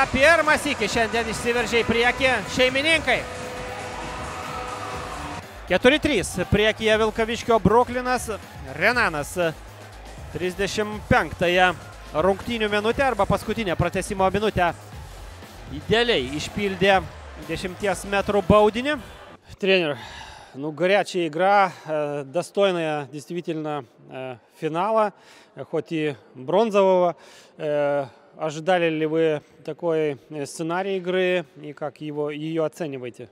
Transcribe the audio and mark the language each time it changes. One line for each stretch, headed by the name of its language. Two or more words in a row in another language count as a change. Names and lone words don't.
Lithuanian: Pirmą sykį šiandien išsiveržė į priekį šeimininkai. 4-3 priekyje Vilkaviškio Bruklinas. Renanas 35-ąją rungtynių minutę arba paskutinę pratęsimo minutę idealiai išpildė 10 метров baudinį.
Russian: Тренер, ну горячая игра, достойная действительно финала, хоть и бронзового. Ожидали ли вы такой сценарий игры и как ее оцениваете?